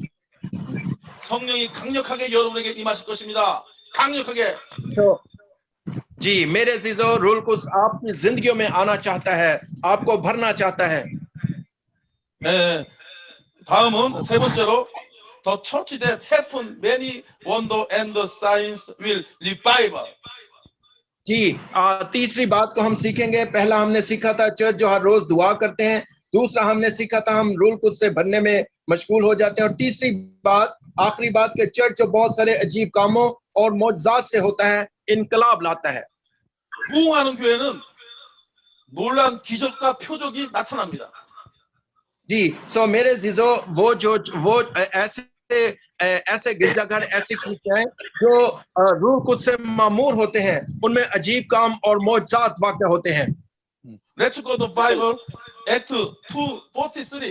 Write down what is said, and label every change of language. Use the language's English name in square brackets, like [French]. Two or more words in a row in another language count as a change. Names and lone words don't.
[Korean] 성령이 강력하게 여러분에게 임하실 것입니다. 강력하게. [Urdu] تو جی میرے عزیزوں، روح قدس آپ کی زندگیوں میں آنا چاہتا ہے، آپ کو بھرنا چاہتا ہے. [Korean] 네, 다음은 세 번째로 [English] The church that happen many wonder and the signs will revive. [Urdu] جی، تیسری بات کو ہم سیکھیں گے۔ پہلا ہم نے سیکھا تھا چرچ جو ہر روز دعا کرتے ہیں. دوسرا ہم نے سیکھا تھا ہم روح قدس سے بھرنے میں مشغول ہو جاتے ہیں. اور تیسری بات، آخری بات، کے چرچ جو بہت سارے عجیب کاموں اور معجزات سے ہوتا ہے، انقلاب لاتا ہے. [Korean] 부흥하는 교회는 놀란 기적과 표적이 나타납니다. [Urdu] جی، سو میرے عزیزوں، وہ ایسے گرجا گھر، ایسی کلیسیائیں جو روح قدس سے معمور ہوتے ہیں، ان میں عجیب کام اور معجزات واقع ہوتے ہیں. [English] Let's go to Bible, Act 2:43.